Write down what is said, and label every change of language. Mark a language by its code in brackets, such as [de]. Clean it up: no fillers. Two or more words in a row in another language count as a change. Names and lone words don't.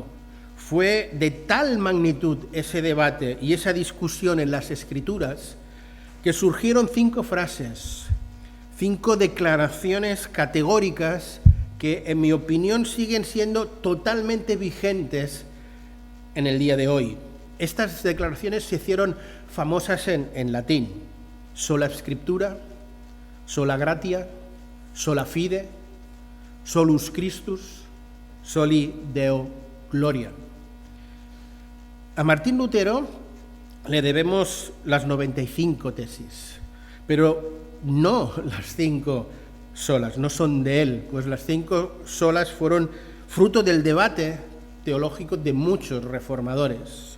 [es] Fue de tal magnitud ese debate y esa discusión en las Escrituras que surgieron 5 frases, 5 declaraciones categóricas que, en mi opinión, siguen siendo totalmente vigentes en el día de hoy. Estas declaraciones se hicieron famosas en latín: [la] sola scriptura, sola gratia, sola fide, solus Christus, soli Deo gloria. [es] A Martín Lutero le debemos las 95 tesis, pero no las 5 solas, no son de él, pues las 5 solas fueron fruto del debate teológico de muchos reformadores.